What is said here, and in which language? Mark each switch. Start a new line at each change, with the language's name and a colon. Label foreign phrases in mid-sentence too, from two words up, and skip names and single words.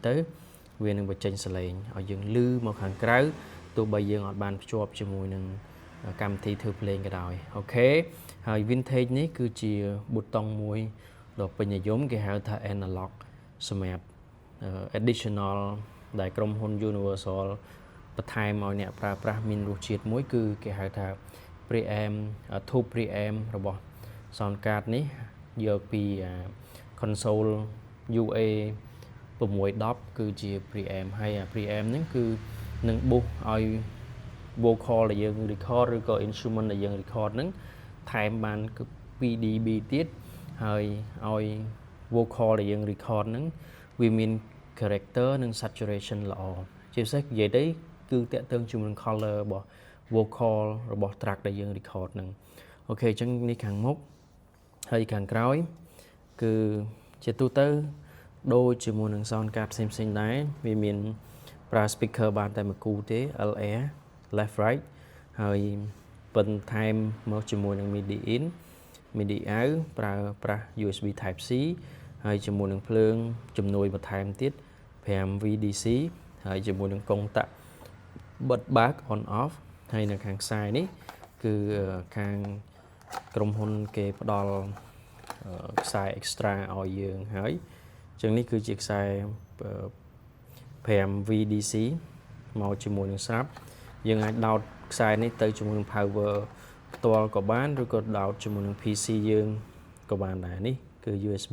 Khmer: ទៅវានឹងបញ្ចេញសលេងឲ្យយើងឮមកខាងក្រៅទោះបីយើងអត់បានភ្ជាប់ជាមួយនឹងកម្មវិធីធ្វើភ្លេងក៏ដោយអូខេហើយ vintage នេះគឺជាប៊ូតុងមួយដ៏ពេញនិយមគេហៅថា analog សម្រាប់ additional ដែលក្រុមហ៊ុន Universal បន្ថែមឲ្យអ្នកប្រើប្រាស់មានរសជាតិមួយគឺគេហៅថា
English: preamp tube preamp
Khmer: របស់ Soundcard នេះយកពី console UA 610គឺជា preamp ហើយ preamp ហ្នឹងគឺនឹង boost ឲ្យ vocal ដែលយើង record ឬក៏ instrument ដែលយើង record ហ្នឹងថែមបានគឺ 2dB ទៀតហើយឲ្យ vocal ដែលយើង record ហ្នឹងវាមាន character និង saturation ល្អជាពិសេសនិយាយទៅគឺតាក់ទងជាមួយនឹង color របស់ vocal របស់ track ដែលយើង record ហ្នឹងអូខេអញ្ចឹងនេះខាងមុខ ហើយខាងក្រោយគឺជាទូទៅដូចជាមួយនឹង Soundcard ផ្សេងៗដែរវាមានប្រើ speaker បានតែមួយគូ ទេ
English: LR left right
Khmer: ហើយបន្ថែមមកជាមួយនឹង
English: MIDI in MIDI out
Khmer: ប្រើប្រាស់
English: USB type C
Khmer: ហើយជាមួយនឹងភ្លើងជំនួយបន្ថែមទៀត 5VDC ហើយជាមួយនឹងកុងតាក់បិទបើក
English: on off
Khmer: ហើយនៅខាងខ្សែនេះគឺខាងក្រុមហ៊ុនគេផ្ដល់ខ្សែ extra ឲ្យយើងហើយអញ្ចឹងនេះគឺជាខ្សែ 5VDC មកជាមួយនឹងស្រាប់យើងអាចដោតខ្សែនេះទៅជាមួយនឹង power ផ្ទាល់ក៏បានឬក៏ដោតជាមួយនឹង PC យើងក៏បានដែរនេះគឺ USB